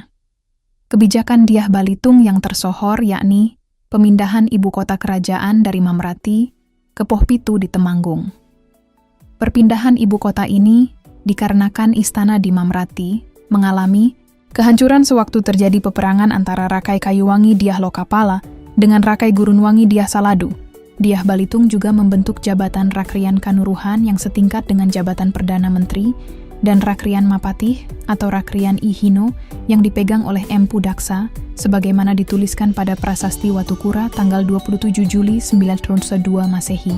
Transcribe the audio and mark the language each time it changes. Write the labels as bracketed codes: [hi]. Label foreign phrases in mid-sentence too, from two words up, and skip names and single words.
[id] Kebijakan Dyah Balitung yang tersohor yakni pemindahan ibu kota kerajaan dari Mamrati ke Pohpitu di Temanggung. Perpindahan ibu kota ini dikarenakan istana di Mamrati mengalami kehancuran sewaktu terjadi peperangan antara Rakai Kayuwangi Dyah Lokapala dengan Rakai Gurunwangi Dyah Saladu. Dyah Balitung juga membentuk Jabatan Rakrian Kanuruhan yang setingkat dengan jabatan Perdana Menteri dan Rakrian Mapatih atau Rakrian Ihino yang dipegang oleh Empu Daksa sebagaimana dituliskan pada Prasasti Watukura tanggal 27 Juli 902 Masehi.